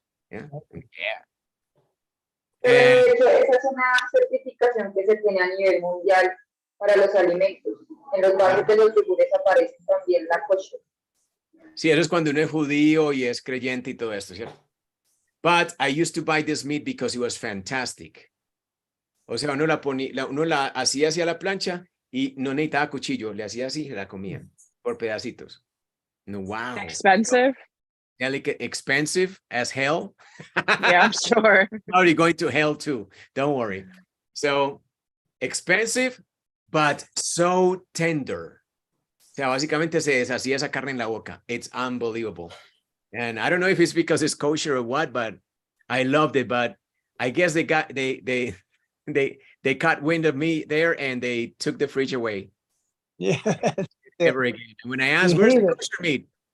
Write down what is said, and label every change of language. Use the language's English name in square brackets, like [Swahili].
[English] Yeah. [Spanish] De hecho, esa es una certificación que se tiene a nivel mundial para los alimentos. En los barrios de los yogures aparece también la kosher. Sí, eso es cuando uno es judío y es creyente y todo esto, ¿cierto? [English] But I used to buy this meat because it was fantastic. [Spanish] O sea, uno la hacía hacia la plancha y no necesitaba cuchillo, le hacía así y la comía por pedacitos. [English] No, wow. Expensive? Delicate, expensive as hell. Yeah, I'm sure. Probably going to hell too. Don't worry. So, expensive, but so tender. [Spanish] O sea, básicamente se deshacía esa carne en la boca. [English] It's unbelievable. And I don't know if it's because it's kosher or what, but I loved it. But I guess they got they caught wind of me there and they took the fridge away. Yeah. Never again. And when I asked, where's the kosher meat?